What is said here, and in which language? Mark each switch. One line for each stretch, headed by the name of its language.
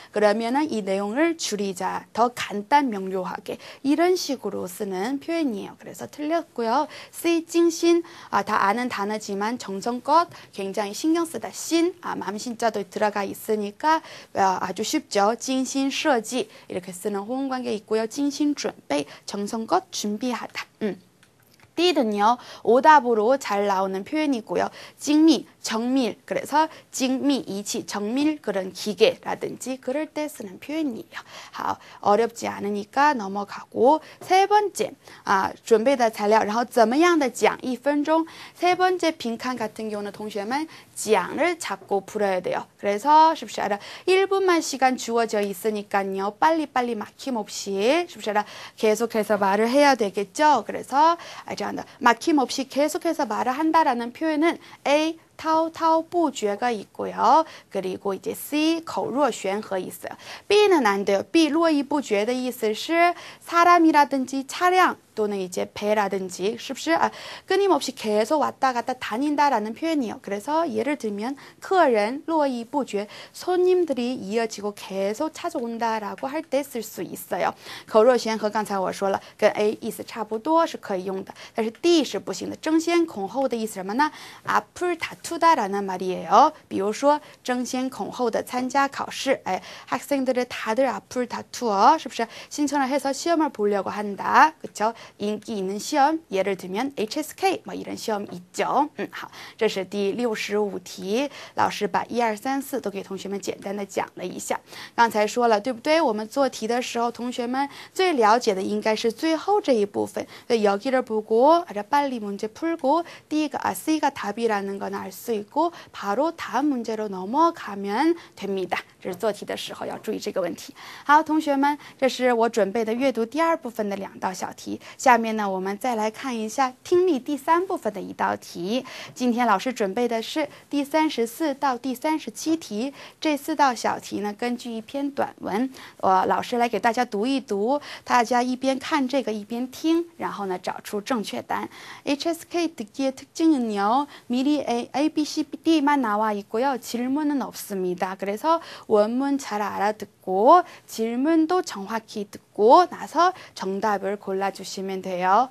Korean: 그러면은 이 내용을 줄이자, 더 간단 명료하게, 이런 식으로 쓰는 표현이에요. 그래서 틀렸고요. C, 精心, 다 아는 단어지만 정성껏 굉장히 신경 쓰다. 신, 맘신자도 들어가 있으니까 아주 쉽죠. 精心设计 이렇게 쓰는 호응 관계 있고요. 精心准备, 정성껏 준비하다. D는요, 오답으로 잘 나오는 표현이고요. 精密, 정밀, 그래서精密 仪器, 정밀 그런 기계라든지 그럴 때 쓰는 표현이에요. 好, 어렵지 않으니까 넘어가고. 세 번째,
Chinese: 准备的材料, 然后怎么样的讲1分钟.
Korean: 세 번째 빈칸 같은 경우는 동시에만 장을 잡고 풀어야 돼요. 그래서 쉽지 않아. 1분만 시간 주어져 있으니까요. 빨리빨리 막힘없이 쉽지 않아. 계속해서 말을 해야 되겠죠. 그래서 막힘없이 계속해서 말을 한다라는 표현은 A, 滔滔不绝가 있고요. 그리고 이제 C, 口若悬河 있어요. B는 안 돼요. B,
Chinese: 络绎不绝的意思是
Korean: 사람이라든지 차량 또는 이제 배라든지
Chinese: 是不是?
Korean: 끊임없이 계속 왔다 갔다 다닌다라는 표현이에요. 그래서 예를 들면
Chinese: 客人络绎不绝,
Korean: 손님들이 이어지고 계속 찾아온다라고 할 때 쓸 수 있어요.
Chinese: 口若悬河刚才我说了跟 A 意思差不多是可以用的，但是 D 是不行的。争先恐后的意思什么呢？
Korean: 앞을 다투다라는 말이에요.
Chinese: 比如说争先恐后的参加考试,
Korean: 학생들을 다들 앞을 다투어,
Chinese: 是不是?
Korean: 신청을 해서 시험을 보려고 한다. 그렇죠? 인기 있는 시험, 예를 들면 HSK, 뭐 이런 시험 있죠.
Chinese: 好，这是第65题，老师把1、2、3、4都给同学们简单的讲了一下。刚才说了，对不对？我们做题的时候，同学们最了解的应该是最后这一部分。
Korean: 여기를 보고 빨리 문제 풀고 D가 C가 답이라는 건 알 수 있고 바로 다음 문제로 넘어가면 됩니다.
Chinese: 这是做题的时候要注意这个问题。好，同学们，这是我准备的阅读第2部分的2道小题。下面呢，我们再来看一下听力第3部分的1道题。今天老师准备的是第34到第37题，这4道小题呢，根据一篇短文，老师来给大家读一读，大家一边看这个一边听，然后呢找出正确答案。
Korean: HSK 듣기의 특징은요, 미리 A, B, C, D만 나와 있고요. 질문은 없습니다. 그래서 원문 잘 알아듣고 질문도 정확히 듣고 나서 정답을 골라주시면 돼요.